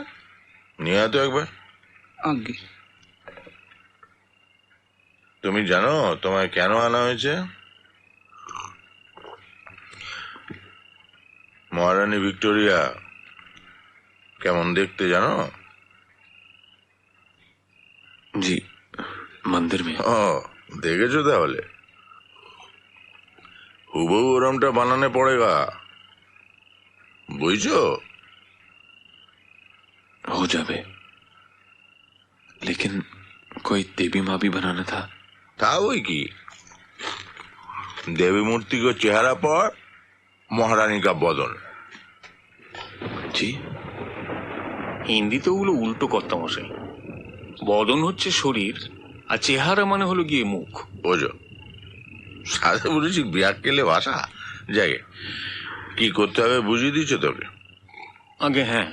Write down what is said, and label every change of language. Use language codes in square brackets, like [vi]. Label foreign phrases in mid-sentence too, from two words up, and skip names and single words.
[bn] নিয়ে আয় তো একবার। আগে তুমি জানো তোমায় কেন আনা হয়েছে? মহারানী ভিক্টোরিয়া কেমন দেখতে জানো? [hi] जी, मंदिर में। [bn] ও, দেখেছো তাহলে? হুবহু ওরমটা [hi] बनाने पड़ेगा, [bn] বুঝছো? [hi] हो जावे, लेकिन कोई देवी माँ भी बनाना था। [bn] তা ওই কি, [hi] देवी मूर्ति को चेहरा पर महारानी का बदन। जी, [bn] হিন্দিতে ওগুলো উল্টো কর্তা মশাই। বদন হচ্ছে শরীর, আর চেহারা মানে হলো গিয়ে মুখ। বোঝো, সাথে বলেছি বিরাট কেলে ভাষা জায়গায় কি করতে হবে বুঝিয়ে দিচ্ছ তোকে? আগে হ্যাঁ।